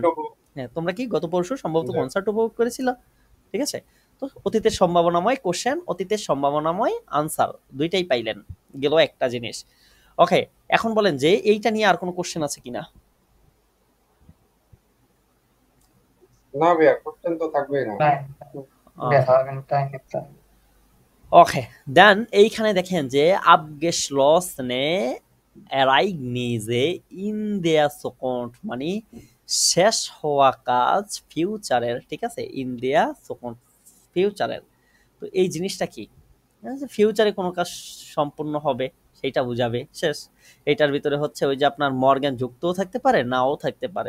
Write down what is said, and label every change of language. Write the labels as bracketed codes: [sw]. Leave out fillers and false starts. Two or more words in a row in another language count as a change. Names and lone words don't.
[bn] হ্যাঁ, তোমরা কি গত পরশু সম্ভবত কনসার্ট উপভোগ করেছিলা। ঠিক আছে, তো অতীতের সম্ভাবনাময় কোশ্চেন, অতীতের সম্ভাবনাময় আনসার, দুইটাই পাইলেন, গেল একটা জিনিস। ওকে, এখন বলেন যে এইটা নিয়ে আর কোনো কোশ্চেন আছে কিনা? না ভাইয়া, কোশ্চেন তো থাকবেই না। [de] Wir [bn] ওকে [de] haben keine Zeit. [en] okay then [bn] এইখানে দেখেন যে [de] abgeschlossene Ereignisse in der Zukunft [bn] মানে শেষ হওয়া কাজ ফিউচারের, ঠিক আছে, [de] in der Zukunft [bn] ফিউচারের। তো এই জিনিসটা কি, ফিউচারে কোনো কাজ সম্পূর্ণ হবে সেইটা বুঝাবে শেষ। এটার ভিতরে হচ্ছে ওই যে আপনার মর্গ্যান যুক্তও থাকতে পারে, নাও থাকতে পারে।